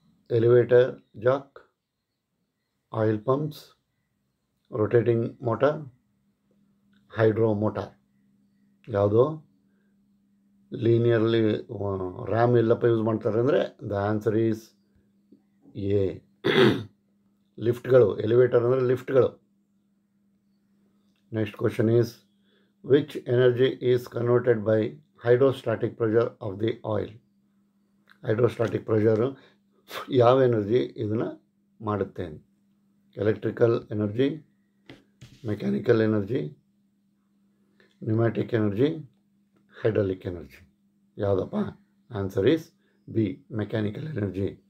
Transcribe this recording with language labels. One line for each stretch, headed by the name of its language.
English: Elevator jack, oil pumps, rotating motor, hydro motor.
Kannada: ಯಾವುದು linearly RAM ಎಲ್ಲಪ್ಪ use ಮಾಡ್ತಾರೆ ಅಂದರೆ
English: the answer is A,
Kannada: ಲಿಫ್ಟ್ಗಳು. Elevator ಅಂದರೆ ಲಿಫ್ಟ್ಗಳು.
English: Next question is, which energy is converted by hydrostatic pressure of the oil?
Kannada: Hydrostatic pressure ಯಾವ energy ಇದನ್ನು ಮಾಡುತ್ತೆ?
English: Electrical energy, mechanical energy, pneumatic energy, hydraulic energy. ಯಾವುದಪ್ಪ? Answer is B, mechanical energy.